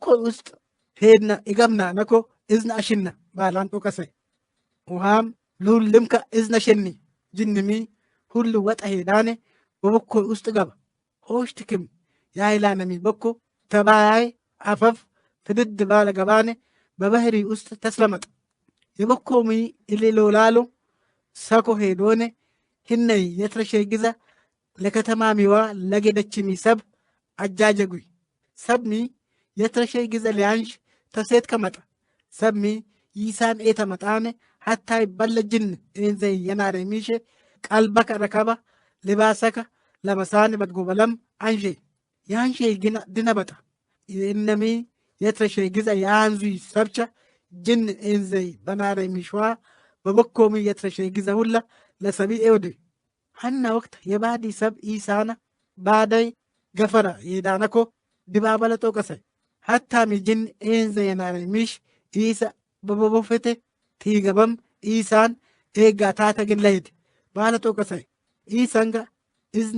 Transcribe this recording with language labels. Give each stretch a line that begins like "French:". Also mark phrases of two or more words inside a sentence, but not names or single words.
Harari: ውስጥ ሄድና ይገምና ነኮ እዝና አሽና ባላን ጦቀሰይ ውሃም ሉልምከ እዝና ሸኒ ጅንሚ ሁሉ ወጣ ሄዳኔ በቦኮ ውስጥ ገባ ሆሽትክም ያይላነሚ ቦኮ ተባያይ አፈፍ ፍድድ ባለ ገባኔ በባህሪ ውስጥ ተስለመጠ የቦኮሚ ኢሊሎላሎ ሰኮ ሄዶኔ ህነይ የትረሸ ግዛ ለከተማሚዋ ለጌደችሚ ሰብ አጃጀጉይ ሰብሚ የትረሸ ግዛ ሊያንሽ ተሴት ከመጣ ሰብሚ ይሳን ኤተ መጣኔ ሀታይ በለጅን እንዘይ የናረ ሚሼ ቀልበከ ረከባ ልባሰከ ለመሳን በድጎበለም አንሼ ያንሼ ግና ድነበጣ የእነሚ የትረሸ ግዛ ያንዙይ ሰብቻ ጅን እንዘይ በናረ ሚሽዋ በበኮሚ የትረሸ ግዛ ሁላ ለሰቢ ኤወድ ሐና ወቅት የባዲ ሰብ ኢሳና ባዳይ ገፈራ የዳነኮ ድባበለ ጦቀሰይ ሀታሚ ጅን ኤንዘ የናረ ሚሽ ኢሳ በቦቦፌቴ ቲገበም ኢሳን ኤጋ ታተግን ለሄድ ባለ ጦቀሰይ ኢሳንጋ እዝና